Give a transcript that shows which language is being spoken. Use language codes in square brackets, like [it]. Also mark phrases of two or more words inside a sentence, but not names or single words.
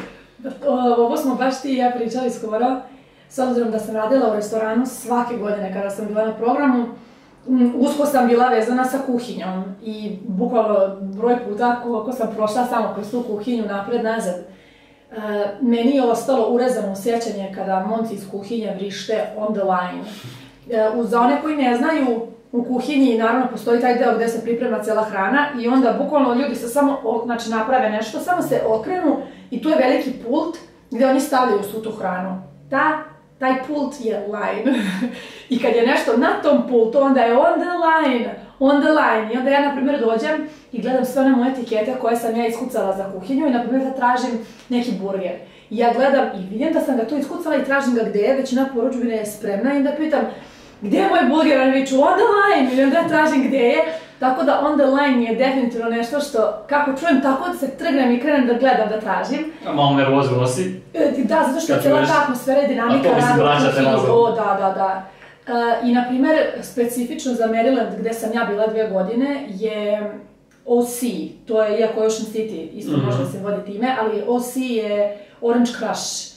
[sr] Ovo smo baš ti i ja pričali skoro, s obzirom da sam radila u restoranu svake godine kada sam bila na programu, usko sam bila vezana sa kuhinjom i bukvalno broj puta koliko sam prošla samo kroz tu kuhinju napred-nazad. Meni je ostalo urezano u sjećanje kada momci iz kuhinje vrište [en] on the line. [sr] Za one koji ne znaju, u kuhinji naravno postoji taj deo gde se priprema cela hrana i onda bukvalno ljudi se samo naprave nešto, samo se okrenu i tu je veliki pult gde oni stavljaju svu tu hranu. Taj pult je line. I kad je nešto na tom pultu, onda je [en] on the line. [sr] I onda ja, na primjer, dođem i gledam sve one moje etikete koje sam ja iskucala za kuhinju i, na primjer, da tražim neki burger. I ja gledam i vidim da sam ga tu iskucala i tražim ga gde je, većina poručbine je spremna i onda pitam gde je moj burger, oni viču [en] on the line, [sr] ili onda ja tražim gde je. Tako da [en] on the line [sr] je definitivno nešto što, kako čujem, tako da se trgnem i krenem da gledam, da tražim. Malo nervozu nosi. Da, zato što je cijela ta atmosfera i dinamika rada u kuhinji. Da. I, na primjer, specifično za Maryland, gde sam ja bila 2 godine, je OC, to je, iako Ocean City, isto možda se vodi time, ali OC je Orange Crush.